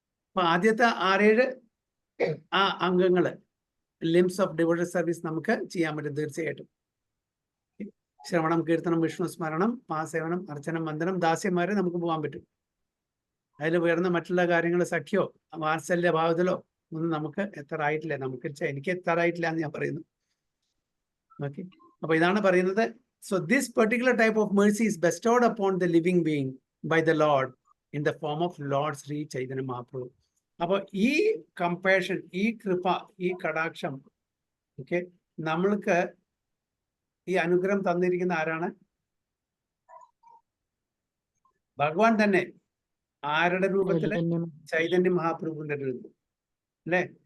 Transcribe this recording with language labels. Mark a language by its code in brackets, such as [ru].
[ml] അപ്പൊ ആദ്യത്തെ 6-7 ആ അംഗങ്ങള്, ലിംസ് ഓഫ് ഡിവോട്ടഡ് സർവീസ് നമുക്ക് ചെയ്യാൻ പറ്റും തീർച്ചയായിട്ടും. ശ്രവണം, കീർത്തനം, വിഷ്ണു സ്മരണം, പാദസേവനം, അർച്ചനം, വന്ദനം, ദാസ്യം വരെ നമുക്ക് പോകാൻ പറ്റും. അതിൽ ഉയർന്ന മറ്റുള്ള കാര്യങ്ങൾ, സഖ്യോ വാത്സല്യ ഭാവത്തിലോ ഒന്നും നമുക്ക് എത്താറായിട്ടില്ല. എനിക്ക് എത്താറായിട്ടില്ല എന്ന് ഞാൻ പറയുന്നു. ഓക്കെ, അപ്പൊ ഇതാണ് പറയുന്നത്. [en] So this particular type of mercy is bestowed upon the living being by the Lord in the form of Lord Sri Chaitanya Mahaprabhu. [ml] അപ്പോൾ ഈ കമ്പാഷൻ, ഈ കൃപ, ഈ കടാക്ഷം, ഓക്കെ, നമ്മൾക്ക് ഈ അനുഗ്രഹം തന്നിരിക്കുന്ന ആരാണ്? ഭഗവാൻ തന്നെ. ആരുടെ രൂപത്തില്? ചൈതന്യ മഹാപ്രഭുവിന്റെ രൂപം അല്ലെ?